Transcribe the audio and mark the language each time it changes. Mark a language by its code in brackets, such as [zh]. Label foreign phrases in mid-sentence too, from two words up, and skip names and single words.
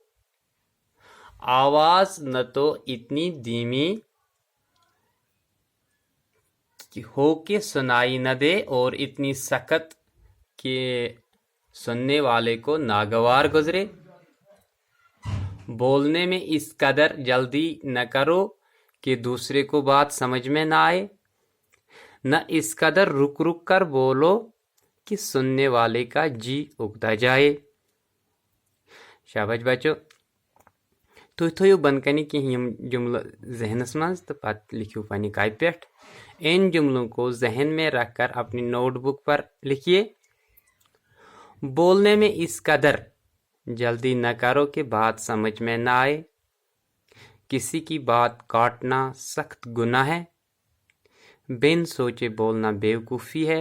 [ur] آواز نہ تو اتنی دھیمی ہو کہ سنائی نہ دے اور اتنی سخت کہ سننے والے کو ناگوار گزرے۔ بولنے میں اس قدر جلدی نہ کرو کہ دوسرے کو بات سمجھ میں نہ آئے، نہ اس قدر رک رک کر بولو کہ سننے والے کا جی اگتا جائے۔ [ks] شاباش بچو، تُہۍ تھٲیِو بۄنہٕ کَنہِ کینٛہہ یِم جملہٕ ذہنس منٛز تہٕ پتہٕ لکھِو پننہِ کاپی پٮ۪ٹھ۔ [ur] ان جملوں کو ذہن میں رکھ کر اپنی نوٹ بک پر لکھیے۔ بولنے میں اس قدر جلدی نہ کرو کہ بات سمجھ میں نہ آئے۔ کسی کی بات کاٹنا سخت گناہ ہے۔ بن سوچے بولنا بیوقوفی ہے۔